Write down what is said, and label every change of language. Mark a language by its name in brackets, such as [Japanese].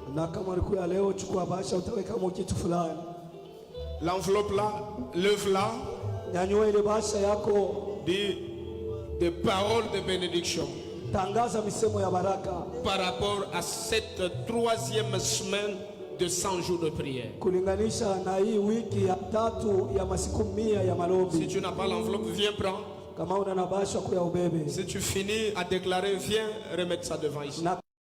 [Swahili] Na kama ulikuya leo, chukua basha, utaweka kitu fulani. [French] L'enveloppe là, lève là, [Swahili] Nyanyua ile basha yako, [French] dit des paroles de bénédiction [Swahili] tangaza misemo ya baraka [French] par rapport à cette 3e semaine de 100 jours de prière. [Swahili] kulinganisha na hii wiki ya 3 ya masiku 100 ya [French] Si [Swahili] malombi. [French] tu n'as pas l'enveloppe, viens prendre. [Swahili] Kama una na basha kuya ubebe. [French] Si tu finis à déclarer, viens remettre ça devant ici. [Swahili] Na